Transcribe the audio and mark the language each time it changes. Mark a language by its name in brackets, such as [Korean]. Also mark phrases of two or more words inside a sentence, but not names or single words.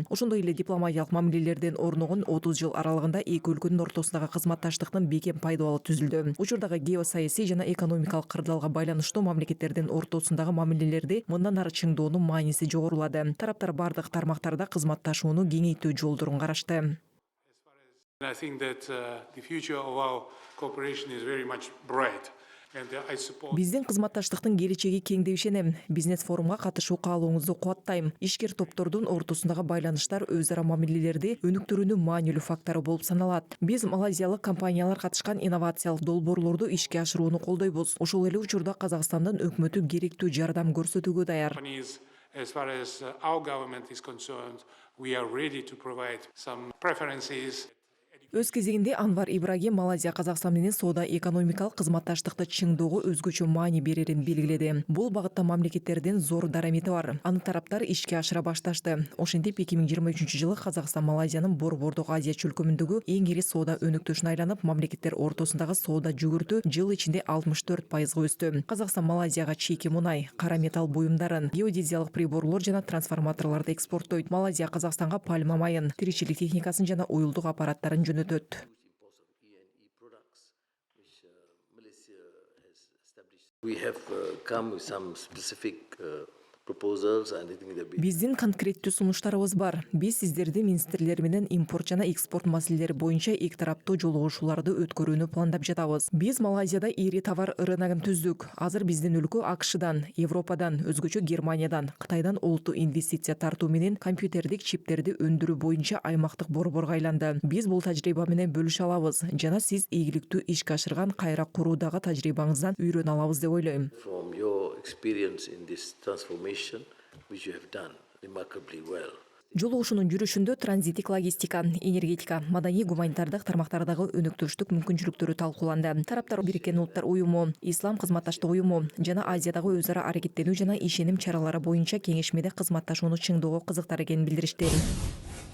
[Kyrgyz] Ошондой эле дипломатиялык мамилелерден орногон 30 жыл аралыгында эки өлкөнүн ортосундагы кызматташтыктын бекем пайдалуу түзүлдү. Учурдагы геосаясий жана экономикалык кырдаалга байланыштуу мамлекеттердин ортосундагы мамилелерди мындан ары чыңдоонун мааниси жогорулады. Тараптар бардык тармактарда кызматташууну кеңейтүү жолдорун карашты. [English] I think that the future of our cooperation is very much bright. [Kyrgyz] Биздин кызматташтыктын келечеги кең деп ишенем. Бизнес форумга катышуу каалооңузду кубаттайм. Ишкер топтордун ортосундагы байланыштар өз ара мамилелерди өнүктүрүүнүн маанилүү фактору болуп саналат. Биз малайзиялык компаниялар катышкан инновациялык долбоорлорду ишке ашырууну колдойбуз. Ошол эле учурда Казакстандын өкмөтү керектүү жардам көрсөтүүгө даяр. [English] As far as our government is concerned, we are ready to provide some preferences. [Kyrgyz] Өз кезегинде Анвар Ибрагим Малайзия Казакстан менен соода экономикалык кызматташтыкты чыңдоого өзгөчө маани берерин белгиледи. Бул багытта мамлекеттердин зор дарамети бар. Аны тараптар ишке ашыра башташты. Ошентип 2023-жылы Казакстан Малайзиянын Борбордук Азия чөлкөмүндөгү эң ири соода өнөктөшүнө айланып, мамлекеттер ортосундагы соода жүгүртүү жыл ичинде 64%га өстү. Казакстан Малайзияга чийки мунай, кара металл буюмдарын, геодезиялык приборлор жана трансформаторлорду экспорттойт. Малайзия Казакстанга пальма майын, тиричилик техникасын жана уюлдук аппараттарын жөнөтөт. [English] We have come with some specific proposals and I think that [Kyrgyz] Биздин конкреттүү сунуштарыбыз бар. Биз сиздерди министрлер менен импорт жана экспорт маселелери боюнча эки тараптуу жолугушууларды өткөрүүнү пландап жатабыз. Биз Малайзияда ири товар рыногун түздүк. Азыр биздин өлкө АКШдан, Европадан, өзгөчө Германиядан, Кытайдан олуттуу инвестиция тартуу менен компьютердик чиптерди өндүрүү боюнча аймактык борборго айланды. Биз бул тажрыйба менен бөлүшө алабыз жана сиз ийгиликтүү ишке ашырган кайра куруудагы тажрыйбаңыздан үйрөнө алабыз деп ойлойм. [English] from your experience in this transformation, which you have done remarkably well. [Kyrgyz] Жолугушуунун жүрүшүндө транзиттик логистика, энергетика, маданий гуманитардык тармактардагы өнөктөштүк мүмкүнчүлүктөрү талкууланды. Тараптар Бириккен Улуттар уюму, Ислам кызматташтык уюму жана Азиядагы өз ара аракеттенүү жана ишеним чаралары боюнча кеңешмеде кызматташууну чыңдоого кызыктар экенин билдиришти.